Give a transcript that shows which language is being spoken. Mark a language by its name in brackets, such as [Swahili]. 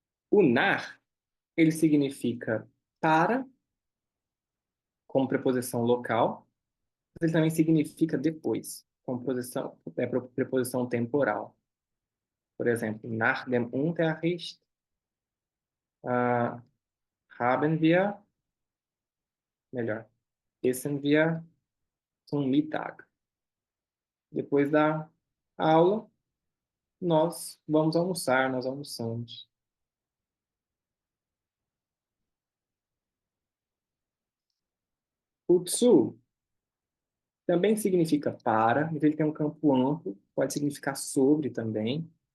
[Portuguese] O nar, ele significa para, como preposição local, mas ele também significa depois, como preposição temporal. [German] Por exemplo, nach dem Unterricht haben wir, [Portuguese] melhor, [German] essen wir zum Mittag. [Portuguese] Depois da aula, nós vamos almoçar, nós almoçamos. O zu também significa para, mas ele tem um campo amplo, pode significar sobre também.